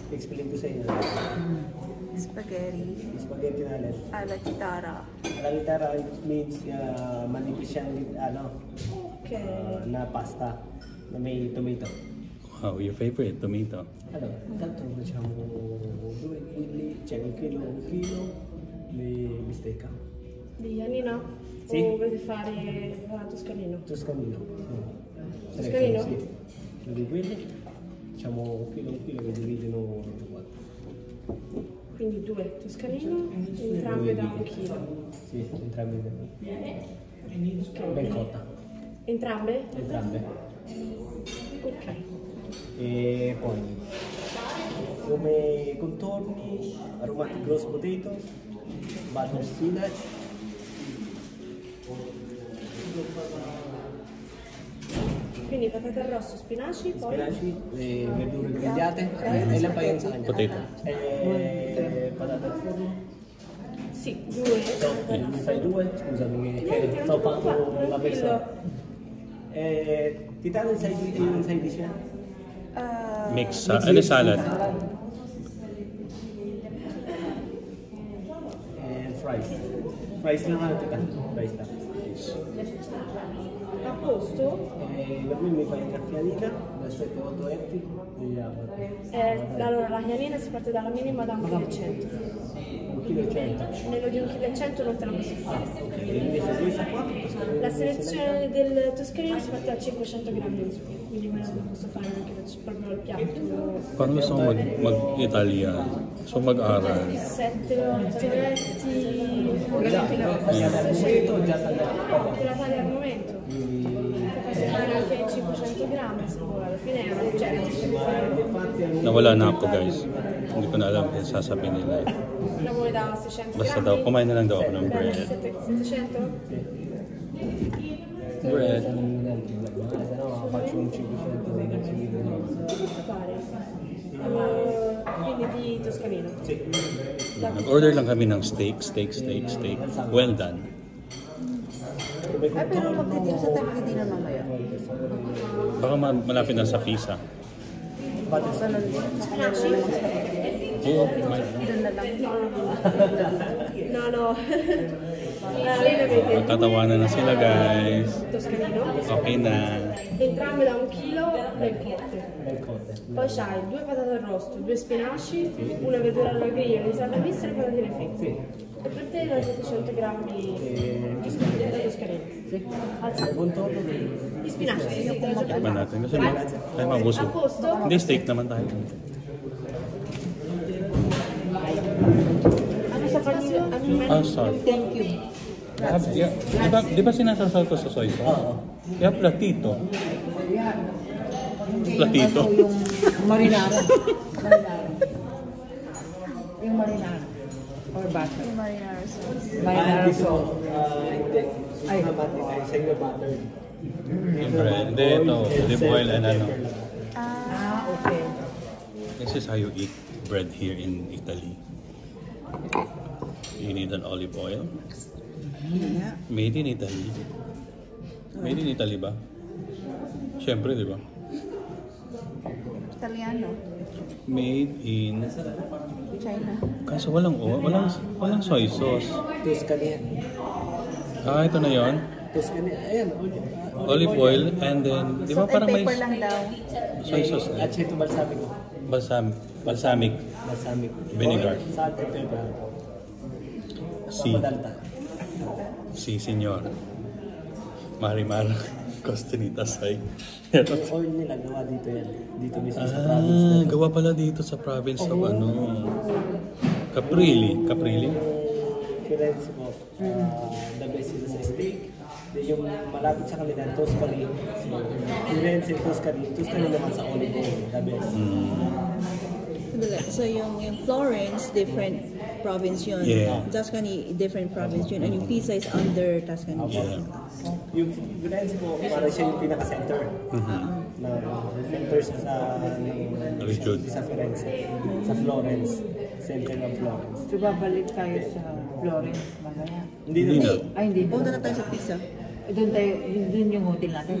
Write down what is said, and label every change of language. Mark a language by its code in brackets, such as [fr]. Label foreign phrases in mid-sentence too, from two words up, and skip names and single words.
[tl] Explain ko sa inyo. Spaghetti Spaghetti na alin. ala Gisara. Alalitara means manipis siyang Okay. na pasta na may tomato. [en] Wow, your favorite, tomato. [tl] Ano? Tanto mo siya mo [it] c'è un chilo di bistecca. Di Janino? Sì. O volete fare toscanino? Toscanino. Toscanino? Sì. Di quelli diciamo un chilo che dividono Quindi 2 toscanino, entrambe da 1 chilo. sì, entrambe ben cotta. Entrambe? Entrambe. Ok. E poi come contorni [en] aromatic roast potato, butter spinach, [it] Quindi patate al rosso, spinaci, poi spinaci, verdure grigliate, [tl] ilan pa yun sa kanya? Potato. [it] Patate al forno. sì, 2. So, fai due, scusami, sto fatto la persona. Ti danno il [en] side dish? [tl] Mix, ano salad? fries. Fries lang ano, tita. Fries lang. [it] A posto? Per me mi fai una cacchianina da 7,8 Allora, la chianina si parte dalla minima da 1,1 kg. 1,1 kg. Meno di 1,1 kg non te la posso fare. Ok, invece questa qua? La selezione del toscanino si parte da 500 grammi in su, quindi me la posso fare anche proprio il piatto. [tl] Parang gusto ko mag-Italian. So mag-aral. [it] 7, 8 letti. Te la tagli al momento. Posso fare anche 500 grammi se vuoi, alla fine è una ricetta. [tl] Nawala na ako guys. Hindi ko na alam kung sasabihin nila. [it] La vuoi da 600 grammi? [tl] Basta daw, kumain na lang daw ako ng bread. [it] 700? [tl] Bread. [it] No, faccio un 500 dei Quindi di toscanino. Sì. [tl] Nag-order lang kami ng steak. [en] Well done. [tl] Ay, pero magtitira sa tabi din na mamaya. Baka malapit na sa pizza. Ganun din. Spinaci? Oo, Doon na lang. No. magtatawanan na sila guys. Toscanino. Okay na. [it] Entrambe da 1 chilo ben cotte. Poi c'hai 2 patate arrosto, 2 spinaci, una verdura alla griglia, un'insalata mista e patatine fritte. E per te da 700 grammi di toscanino. Di spinaci, sì, te la gioco. [tl] Ba natin? Kasi tayo mabusog. [it] A posto? [tl] Hindi, steak naman tayo. Ano sa kanila? Ah, sorry. [en] Thank you. [tl] Di ba sinasasal ko sa soy sauce? Kaya platito. Platito. Yung marinara. Yung marinara. [en] Or butter. [tl] Yung [en] marinara sauce. Marinara sauce. [tl] Hindi. Ay, sa inyo butter. Yung bread. Hindi, ito. [en] Olive oil and [tl] ano. Okay. [en] This is how you eat bread here in Italy. You need an olive oil. Yeah. Made in Italy. Made in Italy ba? [tl] Siyempre, di ba? Italiano. [en] Made in... China. [tl] Kaso walang [en] soy sauce. [tl] Toscanino. Ah, ito na yon. Toscanino. Ayan. [en] Olive oil and then, [tl] di ba [en] Salt and [tl] parang may pepper lang daw. [en] soy sauce [tl] na? [it] Aceto balsamico. [en] Balsamic. Balsamic. Vinegar. Salt and pepper. [es] Si. Papadalta. Si, senyor. Marimar. Costanita say. [tl] Yung oil nila, gawa dito yan. Dito mismo sa province na to. Gawa pala dito sa [en] province of [tl] ano. Caprili. Firenze po. [en] The best [tl] sila sa steak. Yung malapit sa kanila, Toscany. Firenze, Toscany naman sa olive oil. [en] The best. [tl] So yung Florence, [en] different province [tl] yun. Yeah. Tuscany, [en] different province [tl] yun. And yung [en] pizza is under Tuscany. [tl] Yeah. Yung Firenze po, parang siya yung pinaka-center. Na center siya sa Region. sa Firenze. Sa Florence. Center ng Florence. So, babalik tayo sa Florence mamaya. Hindi na. Ay, hindi. Punta na tayo sa pizza. Doon tayo, doon yung hotel natin.